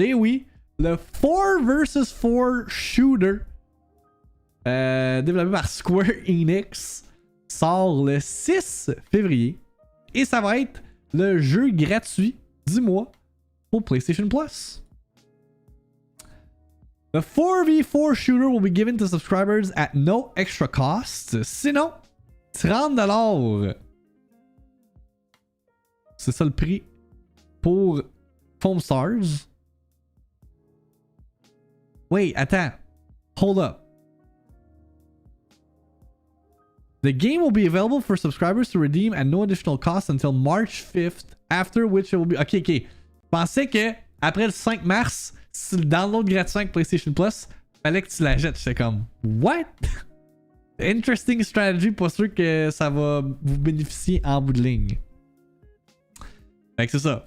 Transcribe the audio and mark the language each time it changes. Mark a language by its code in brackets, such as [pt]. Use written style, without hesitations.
[fr] Eh oui, le 4 vs 4 shooter développé par Square Enix sort le 6 février. Et ça va être le jeu gratuit du mois pour PlayStation Plus. [en] The 4v4 shooter will be given to subscribers at no extra cost. [fr] Sinon, 30$. C'est ça le prix pour Foamstars. [en] Wait, attends. Hold up. The game will be available for subscribers to redeem at no additional cost until March 5th, after which it will be... Ok. [fr] Je pensais que après le 5 mars, si le download gratuit avec PlayStation Plus, fallait que tu l'achètes. J'étais comme, [en] what? Interesting strategy, [fr] pas sûr que ça va vous bénéficier en bout de ligne. Fait que c'est ça.